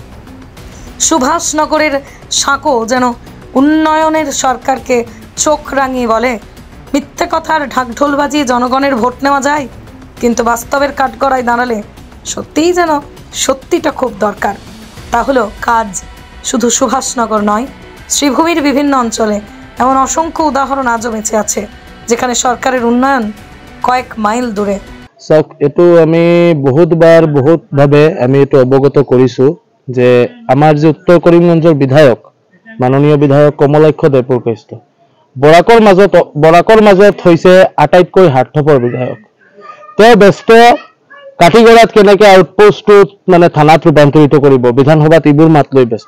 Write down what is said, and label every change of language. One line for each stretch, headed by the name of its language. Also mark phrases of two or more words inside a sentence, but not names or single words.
Bangla: সুভাষনগরের সাঁকো যেন উন্নয়নের সরকারকে চোখ রাঙিয়ে বলে, মিথ্যে কথার ঢাকঢোল বাজিয়ে জনগণের ভোট নেওয়া যায়, কিন্তু বাস্তবের কাঠগড়ায় দাঁড়ালে সত্যিই যেন সত্যিটা খুব দরকার। তা হলো কাজ। শুধু সুভাষনগর নয়, শ্রীভূমির বিভিন্ন অঞ্চলে এমন অসংখ্য উদাহরণ আজও বেঁচে আছে, যেখানে সরকারের উন্নয়ন কয়েক মাইল দূরে।
Assamese: এইটো আমি বহুতভাৱে আমি এইটো অৱগত কৰিছো যে আমাৰ যে উত্তৰ কৰিমগঞ্জৰ বিধায়ক, মাননীয় বিধায়ক কমলাক্ষ দেৱপুৰকাষ্ট, বৰাকৰ মাজত হৈছে আটাইতকৈ স্বাৰ্থপৰ বিধায়ক। তেওঁ ব্যস্ত কাঠিগড়াত কেনেকে আউটপোষ্টটোত মানে থানাত ৰূপান্তৰিত কৰিব, বিধানসভাত এইবোৰ মাত লৈ ব্যস্ত।